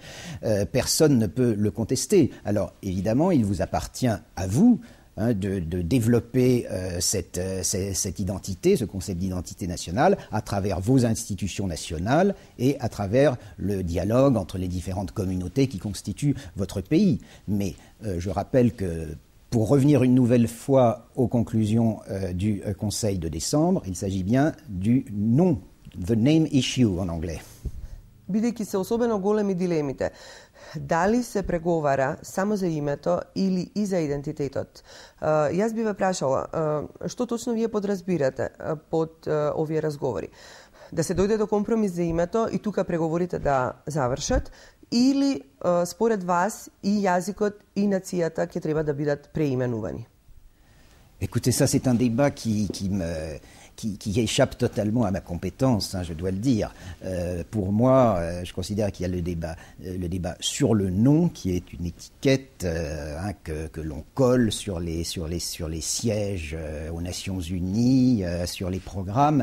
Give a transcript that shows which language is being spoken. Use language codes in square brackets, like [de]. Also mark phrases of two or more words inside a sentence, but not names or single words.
[fr] Personne ne peut le contester. Alors, évidemment, il vous appartient à vous de développer cette identité, ce concept d'identité nationale, à travers vos institutions nationales et à travers le dialogue entre les différentes communautés qui constituent votre pays. Mais je rappelle que pour revenir une nouvelle fois aux conclusions du Conseil de décembre, il s'agit bien du non, [en] the name issue [fr] en anglais. [mk] Бидејќи се особено големи дилемите, дали се преговара само за името или и за идентитетот? Јас би ве прашала, што точно вие подразбирате под овие разговори? Да се дојде до компромис за името и тука преговорите да завршат, или според вас и јазикот и нацијата ќе треба да бидат преименувани? [fr] Écoutez, ça c'est un débat qui échappe totalement à ma compétence, je dois le dire. Pour moi, je considère qu'il y a le débat sur le nom, qui est une étiquette que l'on colle sur les sièges aux Nations Unies, sur les programmes.